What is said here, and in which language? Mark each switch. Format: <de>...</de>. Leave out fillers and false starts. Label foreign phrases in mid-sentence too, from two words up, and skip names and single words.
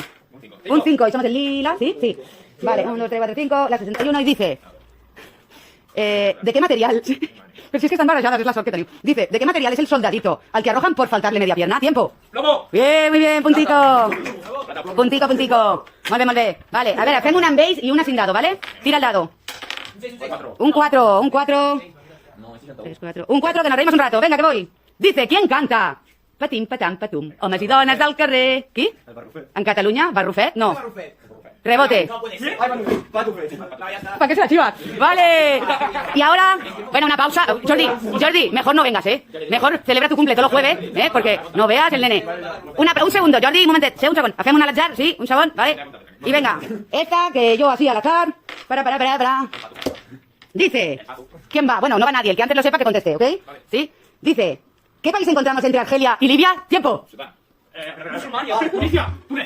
<es>Un 5, y somos el lila, ¿sí? Sí. Vale, 1, 2, 3, 4, 5, la 61 y dice... ¿de qué material? Pero si es que están barajadas, es la sorte que tengo. Dice, ¿de qué material es el soldadito al que arrojan por faltarle media pierna? Tiempo. ¡Lobo! Bien, muy bien, puntico. Puntico.</es> <ca>Molt bé.</ca> <es>Vale, a ver,</es> <ca>fem una amb ells</ca> <es>y una sin dado, ¿vale? Tira el dado. Un 4. Un 4, que nos reímos un rato. Venga, que voy. Dice, ¿quién canta? Patim, patam, patum.</es> <ca>Homes i dones del carrer. Qui? En Catalunya? Barrufet? No.</ca> <es>Rebote. ¿Para qué se la chivas? Vale. Y ahora, bueno, una pausa. Jordi, mejor no vengas, ¿eh? Mejor celebra tu cumple todos los jueves, ¿eh? Porque no veas el nene. Un segundo,</es> <ca>Jordi, un momentet. Un segon.</ca> <es>Hacemos un al azar, sí,</es> <ca>un segon,</ca> <es>¿vale? Y venga, esta que yo así al azar. Para. Dice, ¿quién va? Bueno, no va nadie. El que antes lo sepa que conteste, ¿ok? ¿Sí? Dice, ¿qué país encontramos entre Argelia y Libia? ¡Tiempo! Tunisia, Túnez.</es>